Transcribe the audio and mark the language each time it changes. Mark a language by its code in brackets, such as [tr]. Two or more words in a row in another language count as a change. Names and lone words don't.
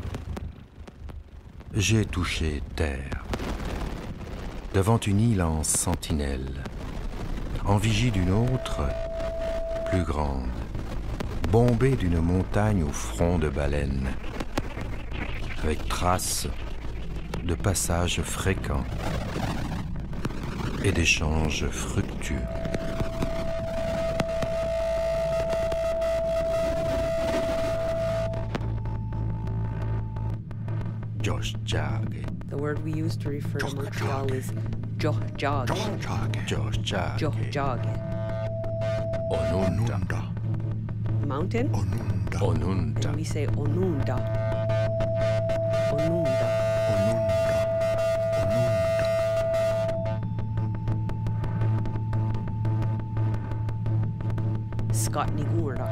[fr] j'ai touché terre, devant une île en sentinelle, en vigie d'une autre, plus grande, bombée d'une montagne au front de baleine, avec traces de passages fréquents et d'échanges fructueux. [moh] Joshjage. [en] The word we use to refer to Montreal is Johjage. [moh] Joshjage. Johjage. Onunda. [en] Mountain? [moh] Onunda. [en] And we say Onunda. Onunda. [moh] Scotnigura.